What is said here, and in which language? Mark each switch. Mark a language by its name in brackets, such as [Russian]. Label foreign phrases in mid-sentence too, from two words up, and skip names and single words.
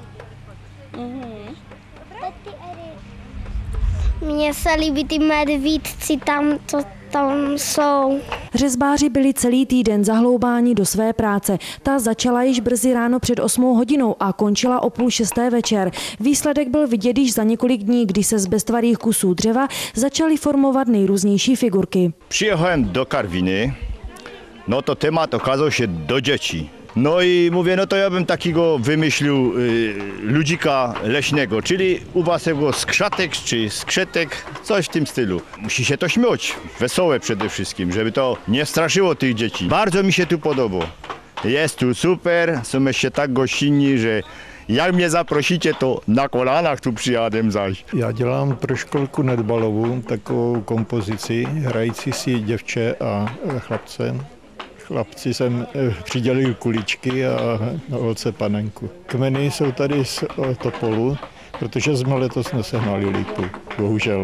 [Czech] Mně se líbí ty medvídci tam, co tam jsou. Řezbáři byli celý týden zahloubáni do své práce. Ta začala již brzy ráno před 8 hodinou a končila o 5:30 večer. Výsledek byl vidět již za několik dní, kdy se z beztvarých kusů dřeva začaly formovat nejrůznější figurky. [Polish] Przyjechałem do Karwiny, no to temat okazał się do dzieci. No i mówię, no to ja bym takiego wymyślił ludzika leśnego, czyli u was jego skrzatek czy skrzetek, coś w tym stylu. Musi się to śmiać, wesołe przede wszystkim, żeby to nie straszyło tych dzieci. Bardzo mi się tu podoba. Jest tu super, są jeszcze tak gościnni, że [Czech] jak mě zaprosíte, to na kolanách tu přijádem zaž. Já dělám pro školku Nedbalovu takovou kompozici, hrající si děvče a chlapce. Chlapci jsem přidělil kuličky a holce panenku. Kmeny jsou tady z Topolu, protože jsme letos nesehnali lípu, bohužel.